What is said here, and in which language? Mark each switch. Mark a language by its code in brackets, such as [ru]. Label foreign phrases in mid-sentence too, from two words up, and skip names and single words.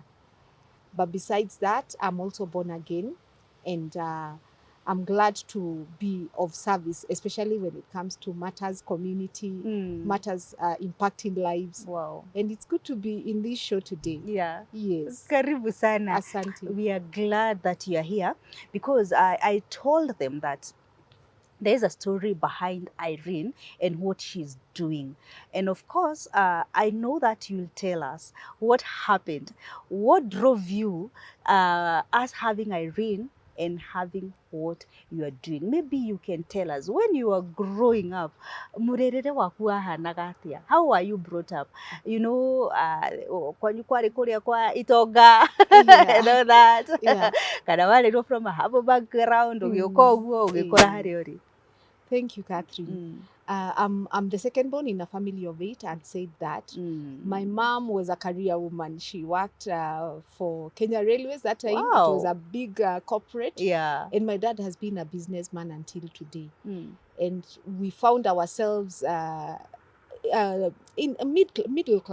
[en] But besides that, I'm also born again, and I'm glad to be of service, especially when it comes to matters community, matters impacting lives. Wow. And it's good to be in this show today. Yeah. Yes. [sw] Karibu sana. Asante. [en] We are glad that you are here, because I told them that there is a story behind Irene and what she's doing. And of course, I know that you'll tell us what happened. What drove you us having Irene and having what you are doing? Maybe you can tell us, when you were growing up, [ki] murerere waku wahanaga atia? [en] How were you brought up? You know, [ki] kwanyu kwari kuria kwa itonga, [en] and all that. [ki] Kana warerwo [en] from a humble background, [ki] ugioka uguo ugikora hari uri. [en] Thank you, Catherine. I'm the second born in a family of 8. I'd said that. My mom was a career woman. She worked for Kenya Railways that time. It was a big corporate. Yeah. And my dad has been a businessman until today. And we found ourselves in a middle class.